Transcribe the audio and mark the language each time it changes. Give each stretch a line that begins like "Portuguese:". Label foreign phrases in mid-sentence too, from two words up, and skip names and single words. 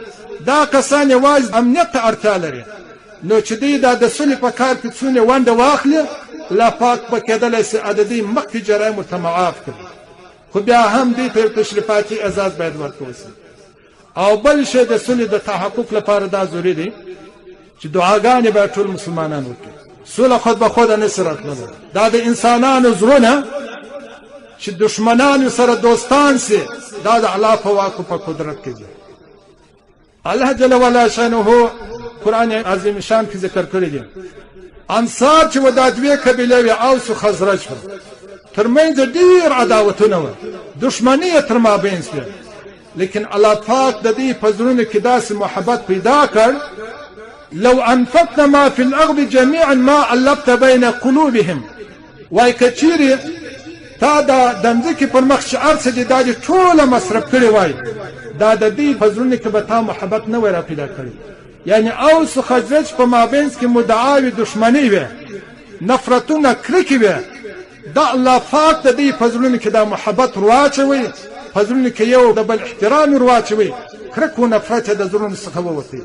Pashto: دا کسان یوازې امنیت ته اړتیا لري. نو چې دوی دا د صلح په کار کې څونه ونډه واخلي، الله پاک به کېدلی سي عددي مخکې جرایم ورته معاف کړي. خو بیا هم دوی ته تشریفاتي اعزاز باید ورکړل سي. او بل شی د صلح د تحقق لپاره دا ضروري دی چې دعاګانې به ټول مسلمانان وکړي. صلح خود به خود نه سره تللی، دا د انسانانو زړونه چې دشمنانو سره دوستان سي، دا د الله په واک او په قدرت کې دي. الله
Arabic: جل وعلا
Pashto: شانه قرآن عظیم شان کې ذکر کړی دی انصار چې و دا دوی قبیله وي اوس او خزرج ترمنځ ډیر عداوتونه و، دشمنی تر مابین شوه، لیکن الله پاک د دې په زړونو کې داسې محبت پیدا کړ
Arabic: لو انفقت ما في الارض جميعا ما الفت بين قلوبهم.
Pashto: وای کچيري تا دا دمځکه پر مخ شعر څه دي دا ټول مصرف کړی وای، دا د دې په زړونو کې به تا محبت نه وای پیدا کړی. یعنی اوس خزرج په مابین کې مدعاوی دشمنی وي، نفرتونه کرکې وي، دا الله پاک د دې په زړونو کې دا محبت ورواچوي، په زړونو کې یو د بل احترام ورواچوي، کرک او نفرت د زړونو څخه ووتي.